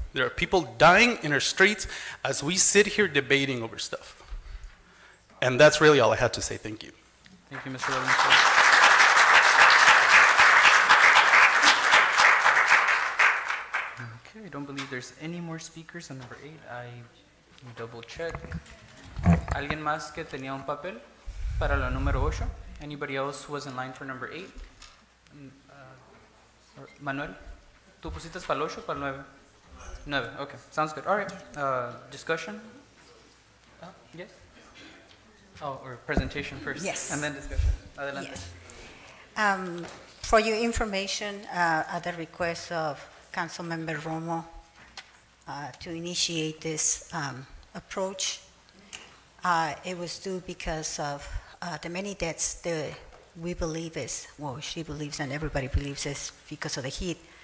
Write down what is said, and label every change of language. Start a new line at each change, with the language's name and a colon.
English: There are people dying in our streets as we sit here debating over stuff. And that's really all I had to say. Thank you. Thank you, Mr. Robinson. Okay, I don't believe there's any more speakers on number 8. I double check.
Spanish: ¿Alguien más que tenía un papel para la número 8?
English: Anybody else who was in line for number 8?
Spanish: Manuel, ¿tú pusiste para el 8 o para el 9?
English: 9, okay, sounds good. All right, discussion? Yes? Oh, or presentation first. Yes. And then discussion. Adelante. Yes. For your information, at the request of Councilmember Romo, to initiate this approach, it was due because of the many deaths that we believe is, well, she believes and everybody believes is because of the heat.